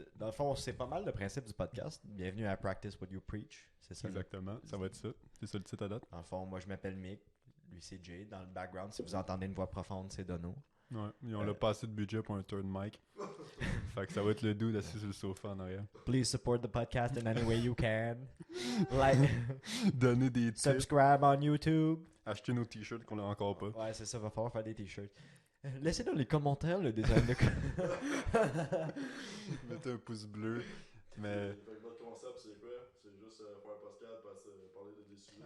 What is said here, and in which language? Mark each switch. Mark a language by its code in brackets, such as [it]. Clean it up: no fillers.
[fr] Dans le fond, c'est pas mal le principe du podcast. Bienvenue à Practice What You Preach. C'est ça. là. Exactement. Ça va être ça. C'est ça le titre à date. Dans le fond, moi je m'appelle Mick. Lui c'est Jay. Dans le background, si vous entendez une voix profonde, c'est Dono. Ouais. Ils ont pas assez de budget pour un third mic. Fait que ça va être le dude assis sur le sofa en arrière. [en] Please support the podcast in any way you can. Like, [fr] Donner des tips. [en] subscribe on YouTube. [fr] Acheter nos t-shirts qu'on a encore pas. Ouais, c'est ça, va falloir faire des t-shirts. Laissez dans les commentaires le design de. Mettez un pouce bleu. Mais. Fait que votre concept, c'est quoi? C'est juste faire un podcast, parler de des sujets.